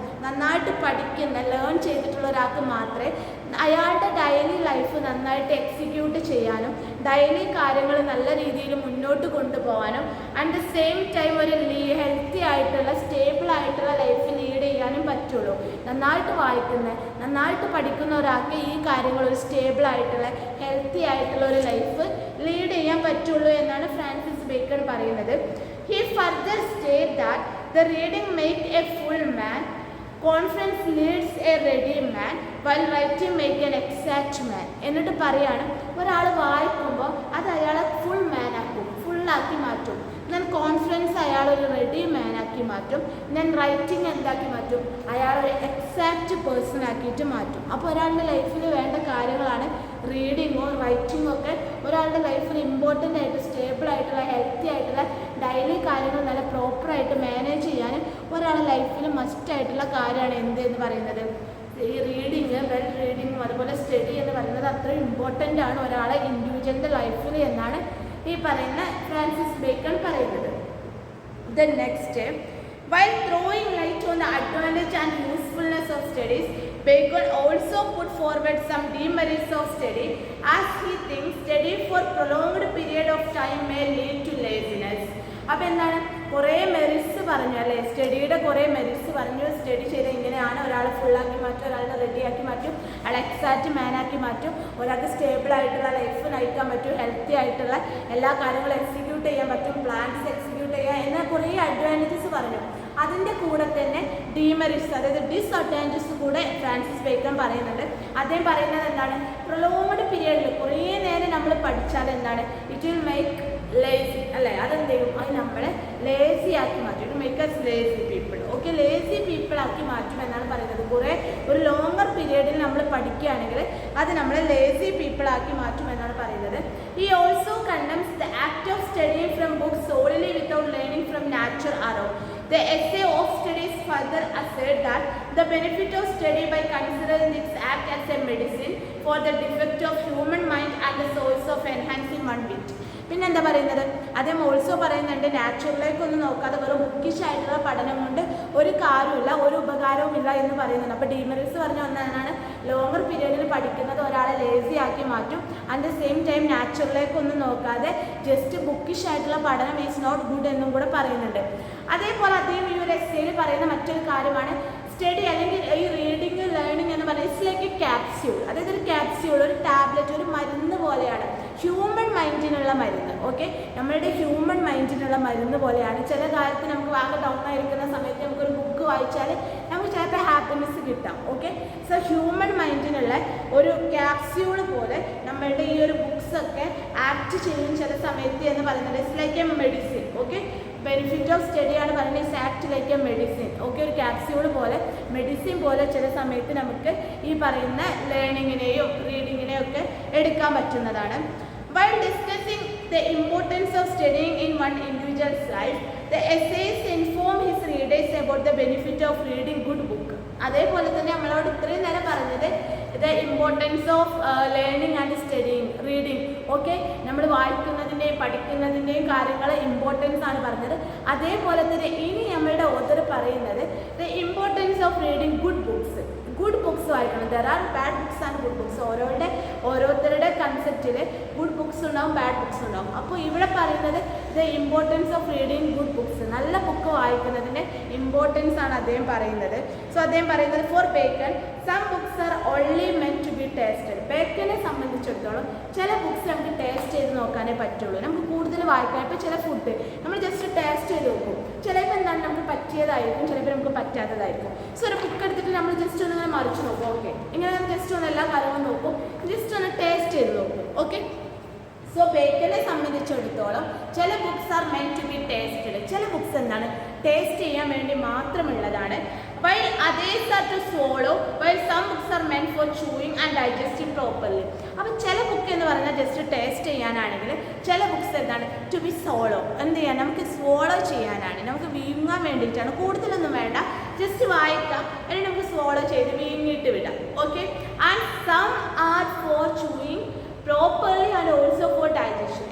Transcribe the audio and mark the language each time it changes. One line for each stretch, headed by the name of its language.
Malayalam: നന്നായിട്ട് പഠിക്കുന്ന ലേൺ ചെയ്തിട്ടുള്ള ഒരാൾക്ക് മാത്രമേ അയാളുടെ ഡെയിലി ലൈഫ് നന്നായിട്ട് എക്സിക്യൂട്ട് ചെയ്യാനും ഡെയിലി കാര്യങ്ങൾ നല്ല രീതിയിൽ മുന്നോട്ട് കൊണ്ടുപോകാനും അറ്റ് ദ സെയിം ടൈം ഒരു ഹെൽത്തി ആയിട്ടുള്ള സ്റ്റേബിൾ ആയിട്ടുള്ള ലൈഫ് ലീഡ് ചെയ്യാനും പറ്റുള്ളൂ. നന്നായിട്ട് വായിക്കുന്ന നന്നായിട്ട് പഠിക്കുന്ന ഒരാൾക്ക് ഈ കാര്യങ്ങൾ ഒരു സ്റ്റേബിൾ ആയിട്ടുള്ള ഹെൽത്തി ആയിട്ടുള്ള ഒരു ലൈഫ് ലീഡ് ചെയ്യാൻ പറ്റുള്ളൂ എന്നാണ് ഫ്രാൻസിസ് ബേക്കൺ പറയുന്നത്.
English: He further stated that the reading makes a full man, conference leads a ready man, while writing make an exact man.
Malayalam: എന്നിട്ട് പറയാണ് ഒരാൾ വായിക്കുമ്പോൾ അത് അയാളെ ഫുൾ മാൻ ആക്കും, ഫുള്ളാക്കി മാറ്റും. ദെൻ കോൺഫിഡൻസ് അയാളൊരു റെഡി മാൻ ആക്കി മാറ്റും. ദെൻ റൈറ്റിംഗ് എന്താക്കി മാറ്റും, അയാളൊരു എക്സാക്റ്റ് പേഴ്സൺ ആക്കിയിട്ട് മാറ്റും. അപ്പോൾ ഒരാളുടെ ലൈഫിൽ വേണ്ട കാര്യങ്ങളാണ് റീഡിങ്ങോ റൈറ്റിങ്ങോ ഒക്കെ ഒരാളുടെ ലൈഫിൽ ഇമ്പോർട്ടൻ്റ് ആയിട്ട് സ്റ്റേബിൾ ആയിട്ടുള്ള ഹെൽത്തി ആയിട്ടുള്ള ഡെയിലി കാര്യങ്ങൾ നല്ല പ്രോപ്പറായിട്ട് മാനേജ് ചെയ്യാനും ഒരാളുടെ ലൈഫിൽ മസ്റ്റ് ആയിട്ടുള്ള കാര്യമാണ് എന്ത് എന്ന് പറയുന്നത് ഈ റീഡിങ്, വെൽ റീഡിങ്ങും അതുപോലെ സ്റ്റഡി എന്ന് പറയുന്നത് അത്ര ഇമ്പോർട്ടൻ്റ് ആണ് ഒരാളെ ഇൻഡിവിജ്വലിൻ്റെ ലൈഫിൽ എന്നാണ് ഈ പറയുന്ന ഫ്രാൻസിസ് ബേക്കൺ പറയുന്നത്.
English: Then next, while throwing light on the advantage and usefulness of studies, Bacon also put forward some demerits of study, as he thinks study for prolonged period of time may lead to laziness.
Malayalam: അപ്പോൾ എന്താണ് കുറേ merits പറഞ്ഞു അല്ലേ, സ്റ്റഡിയുടെ കുറേ merits പറഞ്ഞു. Study ചെയ്ത് ഇങ്ങനെയാണ് ഒരാളെ ഫുള്ളാക്കി മാറ്റും, ഒരാളെ റെഡിയാക്കി മാറ്റും, അയാളെ എക്സാക്റ്റ് മാനാക്കി മാറ്റും, ഒരാൾക്ക് സ്റ്റേബിൾ ആയിട്ടുള്ള ലൈഫ് നയിക്കാൻ പറ്റും, ഹെൽത്തി ആയിട്ടുള്ള എല്ലാ കാര്യങ്ങളും എക്സിക്യൂട്ട് ചെയ്യാൻ പറ്റും, പ്ലാൻസ് എക്സിക്യൂട്ട് ചെയ്യാൻ എന്ന കുറേ അഡ്വാൻറ്റേജസ് പറഞ്ഞു. അതിൻ്റെ കൂടെ തന്നെ ഡീമെറിറ്റ്സ് അതായത് ഡിസ്അഡ്വാൻറ്റേജസ് കൂടെ ഫ്രാൻസിസ് ബേക്കൺ പറയുന്നുണ്ട്. അദ്ദേഹം പറയുന്നത് എന്താണ്, പ്രൊലോങ്ഡ് പീരിയഡിൽ കുറേ നേരം നമ്മൾ പഠിച്ചാൽ എന്താണ്,
English: it will make lazy
Malayalam: അല്ലേ, അതെന്ത് ചെയ്യും, അത് നമ്മളെ ലേസി ആക്കി മാറ്റും.
English: It make us lazy people. Okay, lazy people
Malayalam: ആക്കി മാറ്റും എന്നാണ് പറയുന്നത്. കുറേ ഒരു ലോങ്ങർ പീരിയഡിൽ നമ്മൾ പഠിക്കുകയാണെങ്കിൽ അത് നമ്മളെ ലേസി പീപ്പിൾ ആക്കി മാറ്റും എന്നാണ് പറയുന്നത്.
English: ഈ also condemns the act of studying from books സോളിലി without learning from nature arrow. The essay of studies further assert that the benefit of study by considering its act as a medicine for the defect of human mind and the source of enhancing one wit.
Malayalam: പിന്നെന്താ പറയുന്നത്, അദ്ദേഹം also പറയുന്നുണ്ട് നാച്ചുറലിലേക്ക് ഒന്നും നോക്കാതെ വെറും Bookish ആയിട്ടുള്ള പഠനം കൊണ്ട് ഒരു കാര്യമില്ല, ഒരു ഉപകാരവുമില്ല എന്ന് പറയുന്നുണ്ട്. അപ്പോൾ ഡീമെറിറ്റ്സ് പറഞ്ഞ ഒന്നാണ് ലോങ്ങർ പീരീഡിൽ പഠിക്കുന്നത് ഒരാളെ ലേസി ആക്കി മാറ്റും. അറ്റ് ദ സെയിം ടൈം നാച്ചുറലിലേക്ക് ഒന്നും നോക്കാതെ ജസ്റ്റ് ബുക്കിഷ് ആയിട്ടുള്ള പഠനം
English: is not good
Malayalam: എന്നും കൂടെ പറയുന്നുണ്ട്. അതേപോലെ അദ്ദേഹം ഈ ഒരു എസ്സേയിൽ പറയുന്ന മറ്റൊരു കാര്യമാണ് സ്റ്റഡി അല്ലെങ്കിൽ ഈ റീഡിങ് ലേണിംഗ് എന്ന് പറയുന്നത്
English: It's like a capsule.
Malayalam: അതായത് ഒരു ക്യാപ്സ്യൂൾ, ഒരു ടാബ്ലറ്റ്, ഒരു മരുന്ന് പോലെയാണ്, ഹ്യൂമൻ മൈൻഡിനുള്ള മരുന്ന്. ഓക്കെ, നമ്മളുടെ ഹ്യൂമൻ മൈൻഡിനുള്ള മരുന്ന് പോലെയാണ്. ചില കാര്യത്തിൽ നമുക്ക് ആകെ ഡൗൺ ആയിരിക്കുന്ന സമയത്ത് നമുക്കൊരു ബുക്ക് വായിച്ചാൽ നമുക്ക് ചിലപ്പോൾ ഹാപ്പിനെസ് കിട്ടാം. ഓക്കെ, സോ ഹ്യൂമൻ മൈൻഡിനുള്ള ഒരു ക്യാപ്സ്യൂൾ പോലെ നമ്മളുടെ ഈ ഒരു ബുക്സൊക്കെ ആക്ട് ചെയ്യും ചില സമയത്ത് എന്ന് പറയുന്നത്
English: It's like a medicine. Okay, benefit of സ്റ്റഡിയാണ്
Malayalam: പറയുന്നത്
English: It's act like a medicine.
Malayalam: Okay, ഒരു ക്യാപ്സ്യൂൾ പോലെ മെഡിസിൻ പോലെ ചില സമയത്ത് നമുക്ക് ഈ പറയുന്ന ലേണിങ്ങിനെയും റീഡിങ്ങിനെയും ഒക്കെ എടുക്കാൻ പറ്റുന്നതാണ്.
English: While discussing the importance of studying in one individual's life, the essays inform his readers about the benefit of reading good book.
Malayalam: അതേപോലെ തന്നെ നമ്മളോട് ഇത്രയും നേരം പറഞ്ഞത്
English: The importance of learning and studying, reading.
Malayalam: Okay, നമ്മൾ വായിക്കുന്നതിൻ്റെയും പഠിക്കുന്നതിൻ്റെയും കാര്യങ്ങൾ ഇമ്പോർട്ടൻസ് ആണ് പറഞ്ഞത്. അതേപോലെ തന്നെ ഇനി നമ്മളുടെ ഓതർ പറയുന്നത്
English: The importance of reading good books.
Malayalam: Good books വായിക്കണം.
English: There are bad books and good books.
Malayalam: ഓരോരുത്തരുടെ കൺസെപ്റ്റിൽ ഗുഡ് ബുക്സ് ഉണ്ടാവും, ബാഡ് ബുക്സ് ഉണ്ടാവും. അപ്പോൾ ഇവിടെ പറയുന്നത്
English: the importance of reading good books,
Malayalam: നല്ല ബുക്ക് വായിക്കുന്നതിൻ്റെ ഇമ്പോർട്ടൻസ് ആണ് അദ്ദേഹം പറയുന്നത്.
English: so
Malayalam: അദ്ദേഹം പറയുന്നത്
English: For Bacon some books are only meant to be tasted.
Malayalam: ബേക്കനെ സംബന്ധിച്ചിടത്തോളം ചില ബുക്സ് നമുക്ക് ടേസ്റ്റ് ചെയ്ത് നോക്കാനേ പറ്റുള്ളൂ. നമുക്ക് കൂടുതൽ വായിക്കാൻ ഇപ്പോൾ ചില ഫുഡ് നമ്മൾ ജസ്റ്റ് ടേസ്റ്റ് ചെയ്ത് നോക്കും. ചിലപ്പോൾ എന്താണ് നമുക്ക് പറ്റിയതായിരിക്കും, ചിലപ്പോൾ നമുക്ക് പറ്റാത്തതായിരിക്കും. സോ ഒരു ബുക്ക് എടുത്തിട്ട് നമ്മൾ ജസ്റ്റ് ഒന്ന് മറിച്ച് നോക്കും. ഓക്കെ, ഇങ്ങനെ ജസ്റ്റ് ഒന്ന് എല്ലാ കാര്യങ്ങളും നോക്കും, ജസ്റ്റ് ഒന്ന് ടേസ്റ്റ് ചെയ്ത് നോക്കും. ഓക്കെ, സോ ബേക്കനെ സംബന്ധിച്ചിടത്തോളം ചില books
English: Are meant to be tasted.
Malayalam: ചില ബുക്സ് എന്താണ് ടേസ്റ്റ് ചെയ്യാൻ വേണ്ടി മാത്രമുള്ളതാണ്.
English: while others are to swallow, while some books are meant for chewing and digesting properly.
Malayalam: അപ്പോൾ ചില ബുക്ക് എന്ന് പറഞ്ഞാൽ ജസ്റ്റ് ടേസ്റ്റ് ചെയ്യാനാണെങ്കിൽ ചില ബുക്സ് എന്താണ് ടു ബി സോളോ, എന്ത് ചെയ്യാൻ നമുക്ക് സ്വോളോ ചെയ്യാനാണ്, നമുക്ക് വീങ്ങാൻ വേണ്ടിയിട്ടാണ്. കൂടുതലൊന്നും വേണ്ട, ജസ്റ്റ് വായിക്കാം, അല്ലെങ്കിൽ നമുക്ക് സ്വോളോ ചെയ്ത് വീങ്ങിയിട്ട് വിടാം.
English: Okay, and some are for chewing properly and also for digestion.